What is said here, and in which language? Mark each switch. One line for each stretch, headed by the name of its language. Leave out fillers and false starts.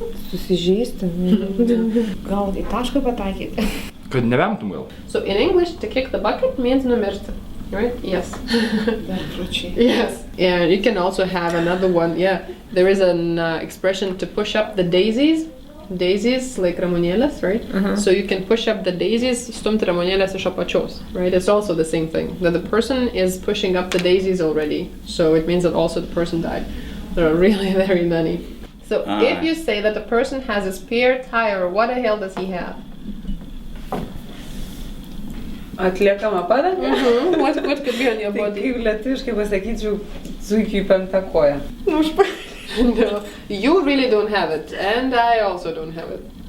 Lithuanian: Susižeisti. Gal į tašką pataikyti. Kad nevemtum gal.
English: So in English, to kick the bucket means numirti. Right? Yes. Yes. Yeah, you can also have another one. Yeah. There is an expression to push up the daisies. Daisies, like ramonėlės, right? So you can push up the daisies,
Lithuanian: stumti ramonėlės iš apačios,
English: right? It's also the same thing. That the person is pushing up the daisies already. So it means that also the person died. There are really very many. So if you say that the person has a spare tire, what the hell does he have?
Lithuanian: Atliekama padanga?
English: What could be on your
Lithuanian: Tai
English: body?
Lithuanian: kaip lietuviškai pasakyčiau, zuikiui 5 koja.
English: No, you really don't have it, and I also don't have it.